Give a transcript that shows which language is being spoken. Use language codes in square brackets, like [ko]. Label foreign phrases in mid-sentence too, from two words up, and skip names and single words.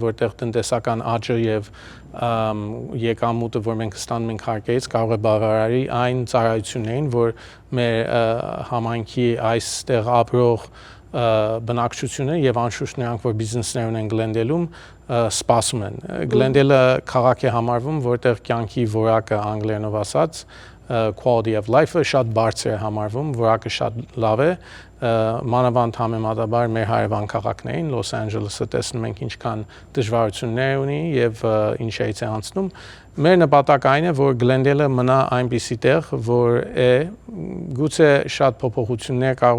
[hy] որտեղ տնտեսական աճը եւ եկամուտը, որ մենք ստանում ենք հարկերից, կարող է բավարարի այն ծառայություններին, որ մեր համայնքի այստեղ ապրող բնակչությունը եւ անշուշտ նրանք, որ բիզնեսներ ունեն Գլենդելում, սպասում են։ Գլենդելը քաղաք է համարվում, որտեղ կյանքի որակը անգլերենով ասած [en] quality of life- [hy] ը շատ բարձր է համարվում, որակը շատ լավ է, մանավանդ համեմատաբար մեր հարևան քաղաքներին, Լոս Անջելեսը տեսնում ենք ինչքան դժվարություններ ունի եւ ինչերից է անցնում։ Մեր նպատակը այն է, որ Գլենդելը մնա այնպիսի տեղ, որ է գուցե շատ փոփոխություններ կարող